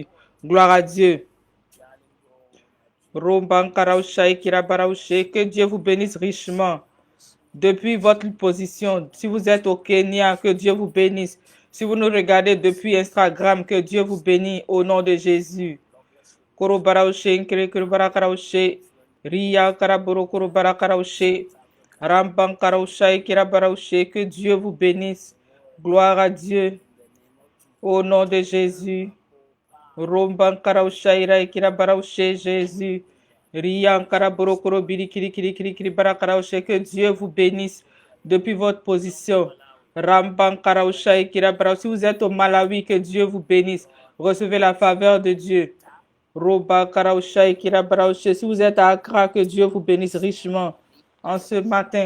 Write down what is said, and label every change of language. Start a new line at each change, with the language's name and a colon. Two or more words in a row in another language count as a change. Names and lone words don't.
French: Gloire à Dieu. Que Dieu vous bénisse richement depuis votre position. Si vous êtes au Kenya, que Dieu vous bénisse. Si vous nous regardez depuis Instagram, que Dieu vous bénisse au nom de Jésus. Korobaraushe, Nkere Karaushe, Ria Karaboro Korobarakaraushe, Ramban Karausha, Kirabaraushe, que Dieu vous bénisse. Gloire à Dieu. Au nom de Jésus. Romban Karausha, Ira Kirabaraushe, Jésus. Ria Karaboro Korobiri Kiri Kiri Kiri Kiri Barakaraushe, que Dieu vous bénisse depuis votre position. Ramban Karausha, Kirabaraushe. Si vous êtes au Malawi, que Dieu vous bénisse. Recevez la faveur de Dieu. Roba Karausha et Kirabaraushe. Si vous êtes à Accra, que Dieu vous bénisse richement en ce matin.